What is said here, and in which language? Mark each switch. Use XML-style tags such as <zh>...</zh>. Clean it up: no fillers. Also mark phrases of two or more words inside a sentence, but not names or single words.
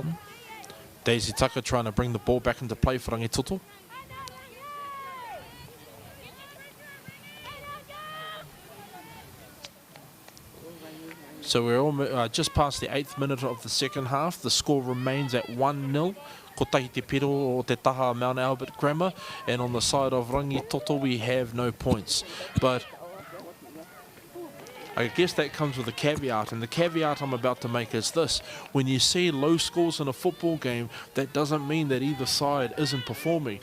<en>Daisy Tucker trying to bring the ball back into play for Rangitoto. So we're almost, just past the 8th minute of the second half. The score remains at 1-0.</en> <mi>Ko tahi te piro o te taha Mount Albert Grammar.</mi> <en>And on the side of Rangitoto, we have no points. But I guess that comes with a caveat. And the caveat I'm about to make is this. When you see low scores in a football game, that doesn't mean that either side isn't performing.</en>